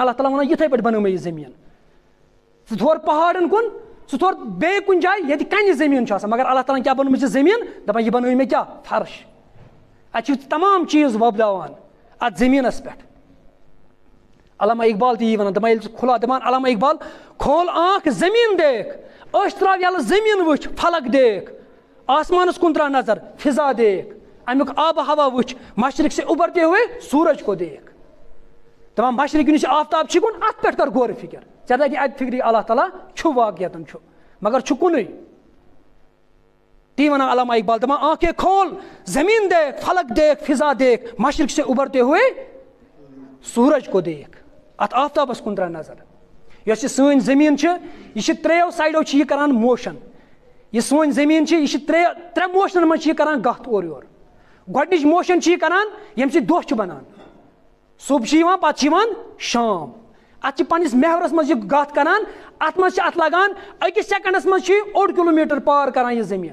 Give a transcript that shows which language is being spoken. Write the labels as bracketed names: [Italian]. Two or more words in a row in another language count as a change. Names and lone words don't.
[Kashmiri] اللہ تعالیٰ ونان یِتھٕے پٲٹھۍ بنٲومٕے یہِ زٔمیٖن. ژٕ تھور پہاڑن کُن, ژٕ تھور بیٚیہِ کُنہِ جایہِ ییٚتہِ کنہِ زٔمیٖن چھُ آسان, مگر اللہ تعالیٰ ہن کیٛاہ بنٲومٕژ یہِ زٔمیٖن, دپان یہِ بنٲوۍ مےٚ کیٛاہ فرش. اتہِ چھِ تمام چیٖز وۄپداوان اتھ زٔمیٖنس پٮ۪ٹھ. علامہ اقبال تہِ یی ونان, دپان ییٚلہِ ژٕ کھُلا, دپان علامہ اقبال [Urdu] کھول آنکھ زٔمیٖن دیکھ, [Kashmiri] أچھ تراو یلہٕ زٔمیٖن وٕچھ, [Urdu] فلک دیکھ, [Kashmiri] آسمانس کُن تراو نظر, [Urdu] فضا دیکھ, [Kashmiri] امیُک آبہٕ ہوا وٕچھ, [Urdu] مشرق سے اُبرتے ہوئے سورج کو دیکھ. [Kashmiri] دپان مشرق یُس یہِ آفتاب چھُ کُن اتھ پٮ۪ٹھ کر غورٕ فِکر, ژےٚ لگہِ اتہِ فِکرِ اللہ تعالیٰ چھُ واقعیتن چھُ, مگر چھُ کُنُے. تی ونان علامہ اقبال, دپان [Urdu] آنکھیں کھول زمین دیکھ, فلک دیکھ, فضا دیکھ, مشرق سے اُبرتے ہوئے سورج کو دیکھ. [Kashmiri] اتھ آفتابس کُن تراو نظر. یۄس یہِ سٲنۍ زٔمیٖن چھِ یہِ چھِ ترٛیو سایڈو چھِ یہِ کران موشن. یہِ سٲنۍ زٔمیٖن چھِ یہِ چھِ ترٛےٚ موشنن منٛز چھِ یہِ کران گتھ اورٕ یورٕ. گۄڈنِچ موشن چھِ یہِ کران ییٚمہِ سۭتۍ دۄہ چھُ بنان, صبح چھُ یِوان پتہٕ چھُ یِوان شام, اتھ چھِ پننِس محورس منٛز یہِ گتھ کران, اتھ منٛز چھِ اتھ لگان أکِس سیکنڈس منٛز چھُ یہِ 1 کِلوٗمیٖٹر پار کران یہِ زٔمیٖن.